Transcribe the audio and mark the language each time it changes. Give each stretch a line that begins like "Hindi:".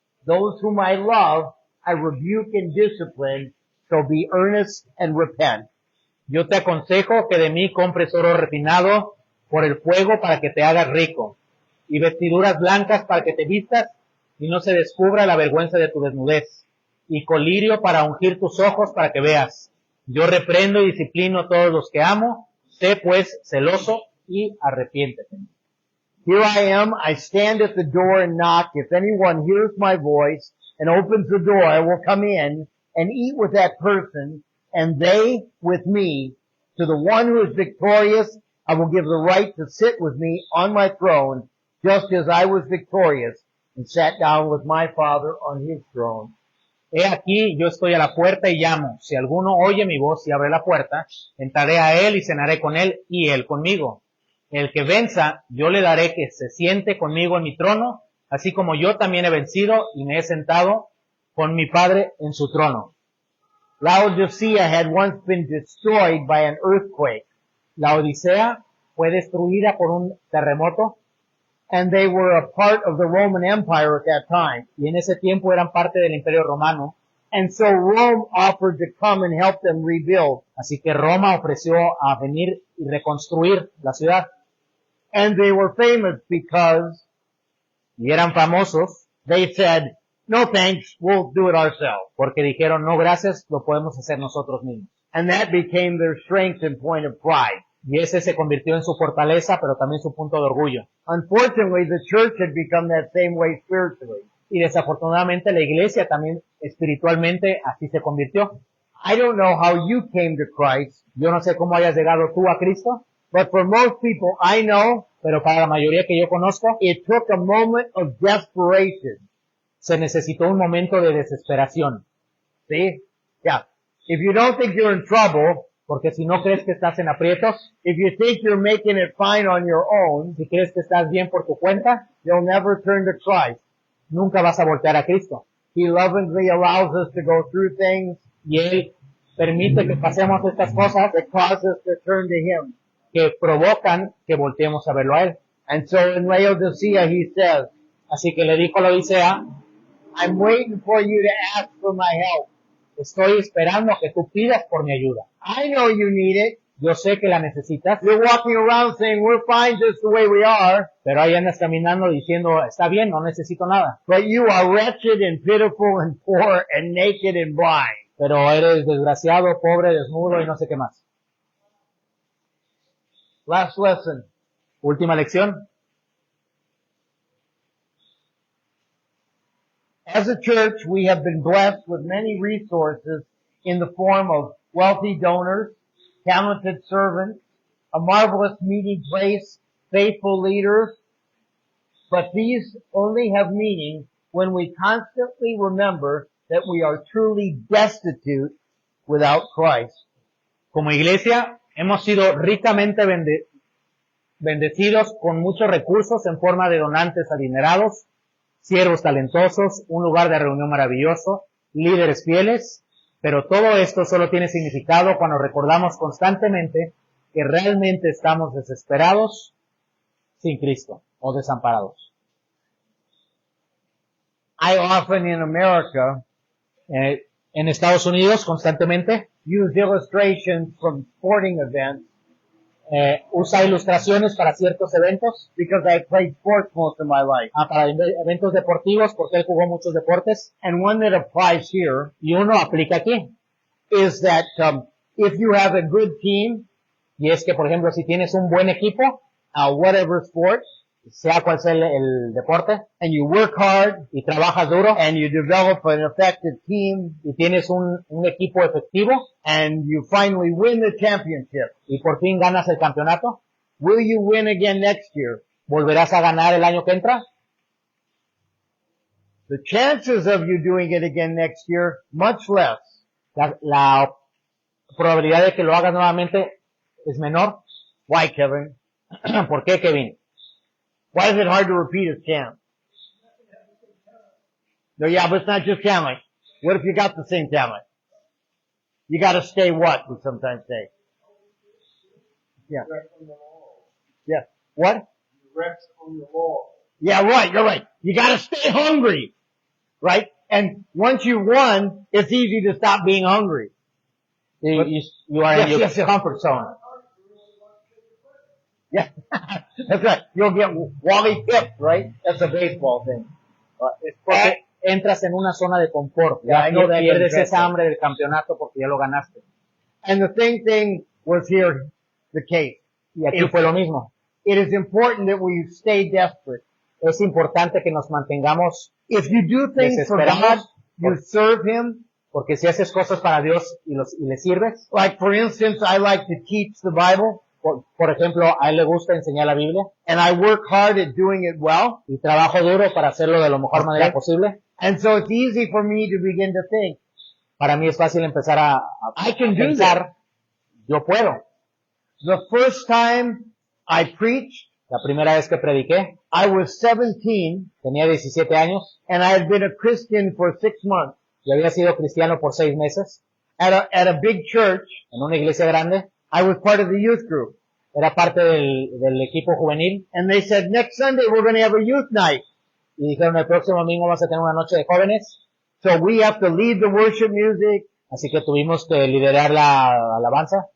English: Those whom I love, I rebuke and discipline, so be earnest and repent.
Spanish: Yo te aconsejo que de mí compres oro refinado por el fuego para que te hagas rico, y vestiduras blancas para que te vistas y no se descubra la vergüenza de tu desnudez, y colirio para ungir tus ojos para que veas. Yo reprendo y disciplino a todos los que amo, sé pues celoso y arrepiéntete.
English: Here I am, I stand at the door and knock. If anyone hears my voice and opens the door, I will come in and eat with that person, and they with me. To the one who is victorious, I will give the right to sit with me on my throne, just as I was victorious and sat down with my Father on his throne.
Spanish: He aquí, yo estoy a la puerta y llamo. Si alguno oye mi voz y abre la puerta, entraré a él y cenaré con él y él conmigo. El que venza, yo le daré que se siente conmigo en mi trono, así como yo también he vencido y me he sentado con mi Padre en su trono.
English: Laodicea had once been destroyed by an earthquake,
Spanish: La Odisea fue destruida por un terremoto
English: and they were a part of the Roman Empire at that time.
Spanish: y en ese tiempo eran parte del Imperio Romano,
English: And so Rome offered to come and help them rebuild.
Spanish: así que Roma ofreció a venir y reconstruir la ciudad.
English: And they were famous because
Spanish: Y eran famosos
English: they said, no thanks, we'll do it ourselves.
Spanish: porque dijeron, no gracias, lo podemos hacer nosotros mismos.
English: And that became their strength and point of pride.
Spanish: Y ese se convirtió en su fortaleza, pero también su punto de orgullo.
English: Unfortunately, the church had become that same way spiritually.
Spanish: Y desafortunadamente la iglesia también espiritualmente así se convirtió.
English: I don't know how you came to Christ,
Spanish: Yo no sé cómo hayas llegado tú a Cristo,
English: but for most people I know,
Spanish: pero para la mayoría que yo conozco,
English: it took a moment of desperation.
Spanish: se necesitó un momento de desesperación.
English: See? Yeah. If you don't think you're in trouble,
Spanish: Porque si no crees que estás en aprietos,
English: if you think you're making it fine on your own,
Spanish: si crees que estás bien por tu cuenta,
English: you'll never turn to Christ.
Spanish: nunca vas a voltear a Cristo.
English: He lovingly allows us to go through things
Spanish: Y Él permite que pasemos estas cosas
English: that cause us to turn to Him.
Spanish: que provocan que volteemos a verlo a Él.
English: And so in Laodicea he says,
Spanish: Así que le dijo a la Odisea,
English: I'm waiting for you to ask for my help.
Spanish: estoy esperando que tú pidas por mi ayuda.
English: I know you need it.
Spanish: Yo sé que la necesitas,
English: You're walking around saying we're fine just the way we are,
Spanish: pero ahí andas caminando diciendo, está bien, no necesito nada.
English: but you are wretched and pitiful and poor and naked and blind.
Spanish: Pero eres desgraciado, pobre, desnudo y no sé qué más.
English: Last lesson.
Spanish: Última lección.
English: As a church, we have been blessed with many resources in the form of wealthy donors, talented servants, a marvelous meeting place, faithful leaders. But these only have meaning when we constantly remember that we are truly destitute without Christ.
Spanish: Como iglesia, hemos sido ricamente bendecidos con muchos recursos en forma de donantes adinerados, siervos talentosos, un lugar de reunión maravilloso, líderes fieles, pero todo esto solo tiene significado cuando recordamos constantemente que realmente estamos desesperados sin Cristo o desamparados.
English: I often in America
Spanish: En Estados Unidos constantemente
English: use illustrations from sporting events
Spanish: usa ilustraciones para ciertos eventos,
English: because I played sports most of my life.
Spanish: para eventos deportivos porque él jugó muchos deportes,
English: And one that applies here
Spanish: y uno aplica aquí.
English: is that if you have a good team,
Spanish: Y es que, por ejemplo, si tienes un buen equipo,
English: whatever sport,
Spanish: sea cual sea el deporte,
English: and you work hard
Spanish: y trabajas duro,
English: and you develop an effective team
Spanish: y tienes un equipo efectivo,
English: and you finally win the championship,
Spanish: y por fin ganas el campeonato,
English: will you win again next year?
Spanish: ¿volverás a ganar el año que entra?
English: The chances of you doing it again next year, much less.
Spanish: La probabilidad de que lo hagas nuevamente es menor.
English: Why, Kevin?
Spanish: ¿Por qué, Kevin?
English: Why is it hard to repeat as champ? No, yeah, but it's not just talent. What if you got the same talent? You gotta stay what, we sometimes say. Yeah. Yeah. What? Rest on your laurels. Yeah, right, you're right. You gotta stay hungry. Right? And once you won, it's easy to stop being hungry. You are in Yes, your yes. comfort zone. Yeah. That's right. You'll get Wally Pipp, right? That's a baseball thing.
Spanish: Es porque entras en una zona de confort.
English: Yeah, I know that
Spanish: Pierdes
English: doesn't
Spanish: esa hambre del campeonato porque ya lo ganaste.
English: And the same thing was here the case.
Spanish: Y aquí
English: If-
Spanish: fue lo mismo.
English: It is important that we stay desperate.
Spanish: Es importante que nos mantengamos,
English: If you do things for God,
Spanish: Desesperados.
English: you serve Him.
Spanish: porque si haces cosas para Dios y le sirves,
English: Like for instance, I like to teach the Bible,
Spanish: por ejemplo, a él le gusta enseñar la Biblia
English: and I work hard at doing it well.
Spanish: y trabajo duro para hacerlo de la mejor manera
English: Okay.
Spanish: posible.
English: And so it's easy for me to begin to think,
Spanish: Para mí es fácil empezar a
English: I can do
Spanish: pensar, yo puedo.
English: the first time I preached,
Spanish: La primera vez que prediqué,
English: I was 17
Spanish: tenía 17 años
English: and I had been a Christian for 6 months
Spanish: y había sido cristiano por 6 meses
English: at a big church.
Spanish: en una iglesia grande.
English: I was part of the youth group.
Spanish: Era parte del equipo juvenil
English: And they said, next Sunday we're going to have a youth night.
Spanish: y dijeron el próximo domingo vas a tener una noche de jóvenes,
English: So we have to lead the worship music,
Spanish: así que tuvimos que liderar la alabanza,